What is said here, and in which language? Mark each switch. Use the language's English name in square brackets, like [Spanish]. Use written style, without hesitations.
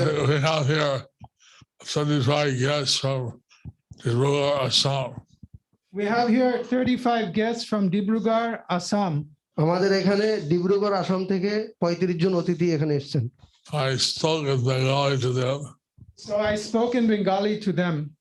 [English] we have here 35 guests from Dibrugarh, Assam. We have here 35 guests from Dibrugarh, Assam. [Bangla] আমাদের এখানে ডিব্রুগড় আসাম থেকে 35 জন অতিথি এখানে এসেছেন। [English] I spoke in Bengali to them. So I spoke in Bengali to them.